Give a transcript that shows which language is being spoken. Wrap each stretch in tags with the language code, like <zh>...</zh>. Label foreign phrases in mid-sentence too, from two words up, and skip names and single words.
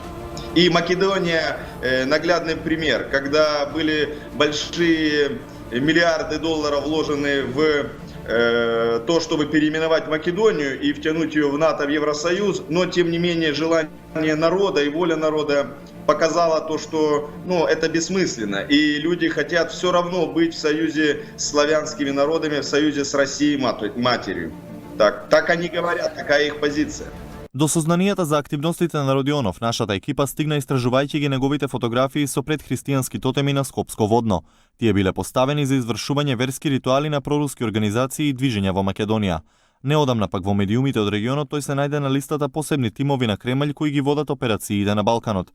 <ru>И Македония наглядный пример, когда были большие миллиарды долларов вложены в то, чтобы переименовать Македонию и втянуть ее в НАТО, в Евросоюз, но тем не менее желание народа и воля народа показала то, что это бессмысленно, и люди хотят все равно быть в союзе с славянскими народами, в союзе с Россией матерью. Так они говорят, такая их позиция.</ru> <mk>До сознанијата за активностите на Родионов, нашата екипа стигна истражувајќи ги неговите фотографии со предхристијански тотеми на Скопско водно. Тие биле поставени за извршување верски ритуали на проруски организации и движења во Македонија. Неодамна пак во медиумите од регионот тој се најде на листата посебни тимови на Кремљ кои ги водат операциите на Балканот.</mk>